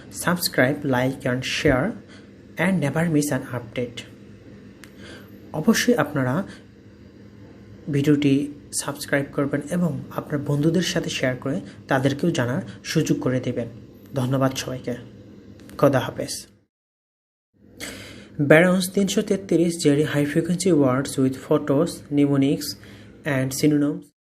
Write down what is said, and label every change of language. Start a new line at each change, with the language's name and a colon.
English: Subscribe, like and share and never miss an update.
Bangla: অবশ্যই আপনারা ভিডিওটি সাবস্ক্রাইব করবেন এবং আপনার বন্ধুদের সাথে শেয়ার করে তাদেরকেও জানার সুযোগ করে দেবেন। ধন্যবাদ সবাইকে। খোদা হাফেজ।
English: Barron's 333 Jerry high frequency words with photos, mnemonics and synonyms.